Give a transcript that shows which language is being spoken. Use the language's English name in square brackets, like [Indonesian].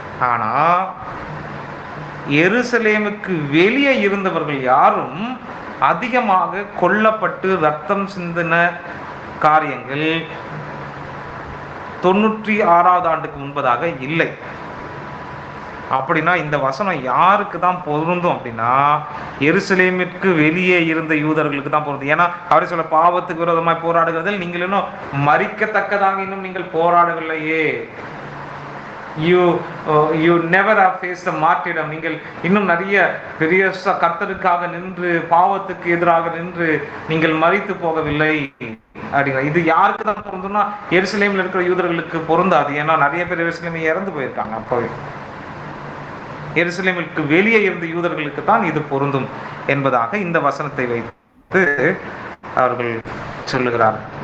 [Tamil] ஆனா எருசலேமுக்கு வெளியே இருந்தவர்கள் யாரும் அதிகமாக கொல்லப்பட்டு ரத்தம் சிந்தின காரியங்கள் 96வது ஆண்டுக்கு முன்பதாக இல்லை. அப்படின்னா இந்த வசனம் யாருக்கு தான் பொருந்தும் அப்படின்னா, எருசலேமிற்கு வெளியே இருந்த யூதர்களுக்கு தான் பொருந்தும். ஏன்னா அவரை சொல்ல, பாவத்துக்கு விரோதமாய் போராடுகிறதில் நீங்கள் இன்னும் மரிக்கத்தக்கதாக இன்னும் நீங்கள் போராடவில்லையே. [English] you never have faced a martyrdom. [Tamil] நீங்கள் இன்னும் நிறைய பெரிய கர்த்தருக்காக நின்று, பாவத்துக்கு எதிராக நின்று நீங்கள் மரித்து போகவில்லை அப்படிங்கிற. இது யாருக்கு தான் பொருந்தும்னா, எருசலேமில் இருக்கிற யூதர்களுக்கு பொருந்தாது. ஏன்னா நிறைய பேர் எருசலேமில் இறந்து போயிருக்காங்க. அப்போவே எருசலேமிற்கு வெளியே இருந்த யூதர்களுக்கு தான் இது பொருந்தும் என்பதாக இந்த வசனத்தை வைத்து அவர்கள் சொல்லுகிறார்.